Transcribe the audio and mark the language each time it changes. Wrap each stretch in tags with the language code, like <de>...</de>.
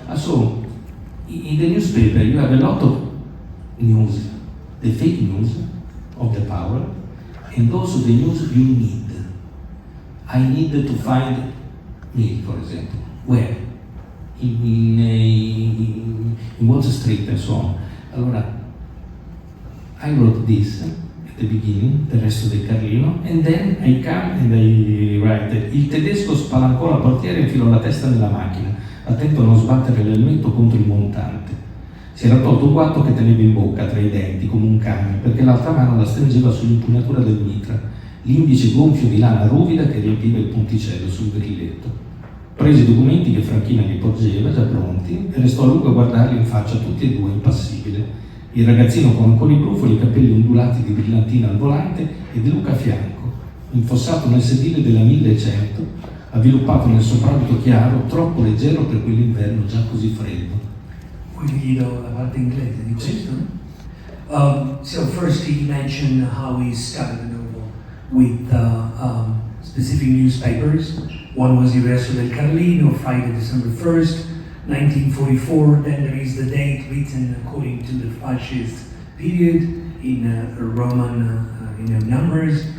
<en>So, in the newspaper you have a lot of news, the fake news of the power, and also the news you need. I need to find me, for example. Where? In Wall Street and so on. Allora, I wrote this at the beginning, the resto del Carlino, and then I come and I write,</en> <it>il tedesco spalancò la portiera e infilò la testa nella macchina, attento a non sbattere l'elmetto contro il montante. Si era tolto un guanto che teneva in bocca tra i denti come un cane, perché l'altra mano la stringeva sull'impugnatura del mitra, l'indice gonfio di lana ruvida che riempiva il ponticello sul grilletto. Prese i documenti che Franchina gli porgeva, già pronti, e restò a lungo a guardarli in faccia tutti e due, impassibile. Il ragazzino con ancora i brufoli, i capelli ondulati di brillantina al volante e De Luca a fianco, infossato nel sedile della 1100, avviluppato nel soprabito chiaro, troppo leggero per quell'inverno già così freddo. Quindi la parte inglese di questo.</it> <en>So first he mentioned how he started the novel with specific newspapers. One was Il Resto del Carlino, Friday, December 1st, 1944. Then there is the date written according to the fascist period in Roman numbers.</en>